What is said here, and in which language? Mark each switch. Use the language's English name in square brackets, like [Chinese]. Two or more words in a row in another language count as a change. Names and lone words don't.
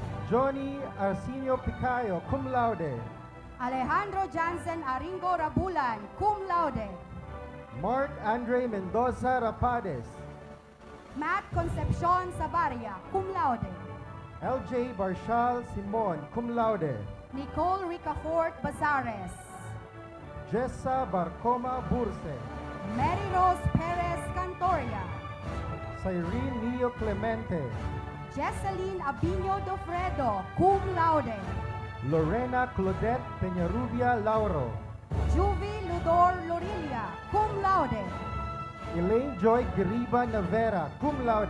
[English] Johnny Arsenio Picayo, [Latin] cum laude. [English] Alejandro Jansen Aringo Rabulan, [Latin] cum laude. [English] Mark Andre Mendoza Rapades. Matt Concepcion Sabaria, [Latin] cum laude. [English] LJ Barshal Simon, [Latin] cum laude. [English] Nicole Ricafort Bazares. Jessa Barcoma Burse. Mary Rose Perez Cantoria. Cyrene Neo Clemente. Jesseline Abino Dofredo, [Latin] cum laude. [English] Lorena Claudette Peñarubia Lauro. Juvie Ludor Lorilia, [Latin] cum laude. [English] Elaine Joy Giriba Navera, [Latin] cum laude.